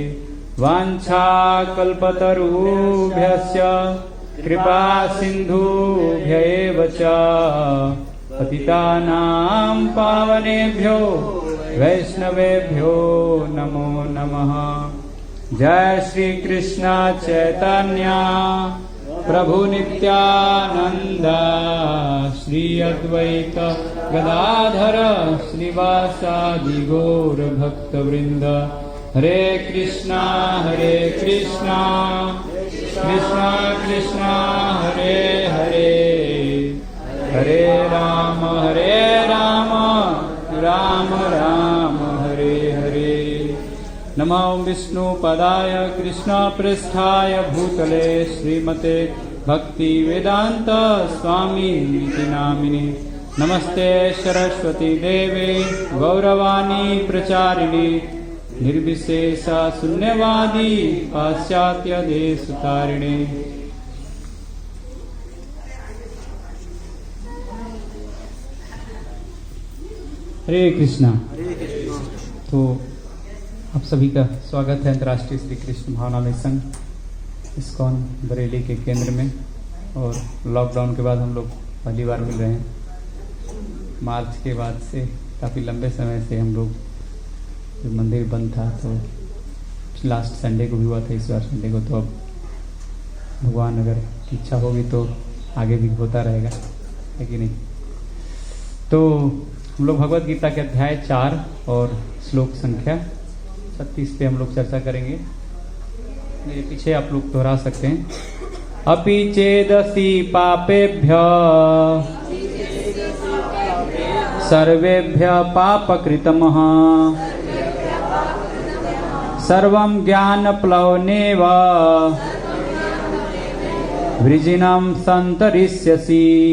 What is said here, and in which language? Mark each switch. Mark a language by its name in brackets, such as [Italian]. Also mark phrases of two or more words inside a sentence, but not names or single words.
[Sanskrit] वाञ्छाकल्पतरुभ्यश्च कृपा सिन्धुभ्यैव च पतितानां पावनेभ्यो वैष्णवेभ्यो नमो नमः। जय श्री कृष्ण चैतन्य प्रभु नित्यानंद श्री अद्वैत गदाधर श्रीवासादि गौर भक्तवृंद। हरे कृष्णा कृष्णा कृष्णा हरे हरे, हरे राम राम राम हरे हरे। नमो विष्णुपदाय कृष्णपृष्ठाय भूतले श्रीमते भक्ति वेदांत स्वामी नामिने। नमस्ते सरस्वती देवे गौरवाणी प्रचारिणी निर्विशेषा शून्यवादी पाश्चात्य देश तारिणे। हरे कृष्णा। [Hindi] तो आप सभी का स्वागत है अंतर्राष्ट्रीय श्री कृष्ण भावनामय संघ इस्कॉन बरेली के केंद्र में। और लॉकडाउन के बाद हम लोग पहली बार मिल रहे हैं। मार्च के बाद से काफ़ी लंबे समय से हम लोग, मंदिर बंद था तो [English] last Sunday [Hindi] को भी हुआ था, इस बार संडे को। तो अब भगवान अगर इच्छा होगी तो आगे भी होता रहेगा, है कि नहीं। तो हम लोग भगवत गीता के अध्याय 4 और श्लोक संख्या 36 पे हम लोग चर्चा करेंगे। मेरे पीछे आप लोग दोहरा सकते हैं। [Sanskrit] अपि चेदसि पापेभ्य सर्वेभ्य पापकृतमः सर्वं ज्ञानप्लवनेव वृजिनं सन्तरिष्यसि।